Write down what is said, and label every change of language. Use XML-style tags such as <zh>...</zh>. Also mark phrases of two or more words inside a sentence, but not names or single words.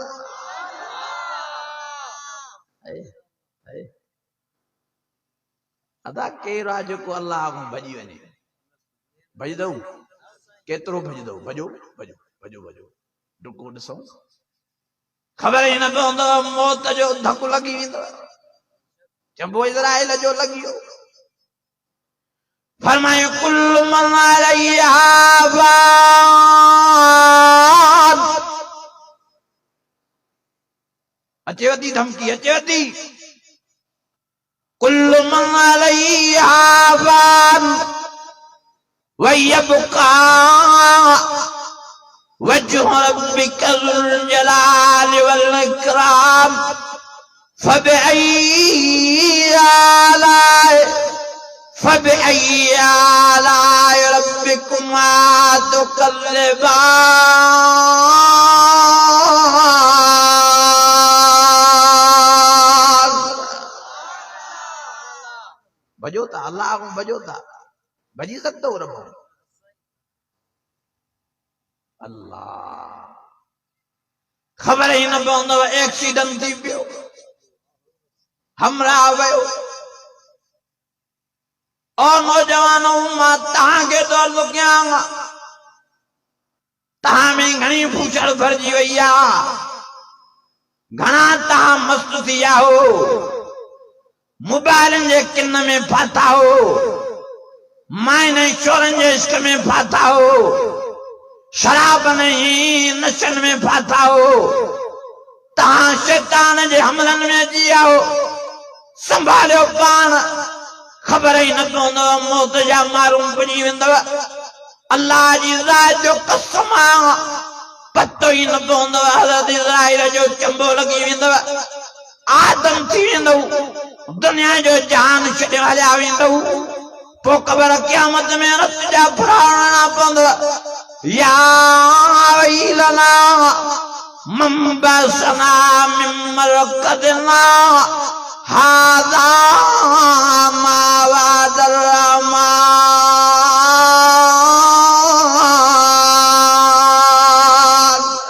<sd>अदा केरु आहे जेको अल्लाह खां भॼी वञे भॼदऊं केतिरो भॼदऊं भॼो भॼो भॼो भॼो डुको ॾिसूं ख़बर ई न पवंदव मौत जो धकु लॻी वेंदव चंबो इज़राइल जो लॻी वियो फरमायो</sd> <ar>كل من عليها فان</ar> <sd>अचेव थी धमकी अचेव थी</sd> <ar>كل من عليها فان ويبقى وجه ربك ذو الجلال والإكرام فبأي آلاء ربكما تكذبان.</ar> <sd>भॼो था अल्लाह को भॼो था भॼी सघंदो रब अल्लाह ख़बर ही न पवंदव एक्सीडेंट थी पियो हमरा वयो और नौजवानों मां तव्हांखे तो अर्ज़ कयां तव्हां में घणी फूछड़ भरजी वई आहे घणा तव्हां मस्त थी विया हो मोबाइलन जे किन में फाथा हो माइने चोरन जे इश्क में फाथा हो शराब नहीं नशन में फाथा हो तव्हां शैतान जे हमलन में जिया हो संभालियो पान ख़बर ही न पवंदव मौत जा मारूं पुॼी वेंदव अल्लाह जी ज़ात जो कसम आहे पतो ही न पवंदव हज़रत इज़राइल जो चंबो लॻी वेंदव आदम थी वेंदव दुनिया जो जान छॾे हलिया वेंदव पोइ ख़बर क़यामत में रत जा फुराणा पवंदव</sd> <ar>يا ويلنا من بعثنا من مرقدنا هذا ما وعد الرحمن.</ar>